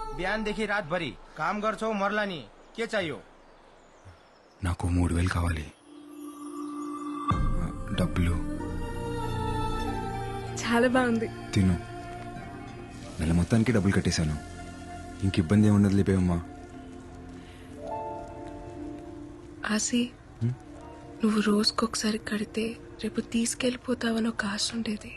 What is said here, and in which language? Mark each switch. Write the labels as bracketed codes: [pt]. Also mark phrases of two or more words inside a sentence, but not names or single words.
[ne] बिहानदेखि रातभरि काम गर्छौ मर्ला नि के चाहियो [te] నాకు 3000 కావాలి డబ్బులు చాలా బాగుంది. తిను. నెల మొత్తానికి డబ్బులు కట్టేశాను. ఇంక ఇబ్బంది ఏముండదు లేపేవమ్మా. ఆసి నువ్వు రోజుకొకసారి కడితే రేపు తీసుకెళ్ళిపోతావని ఒక ఆశ ఉండేది.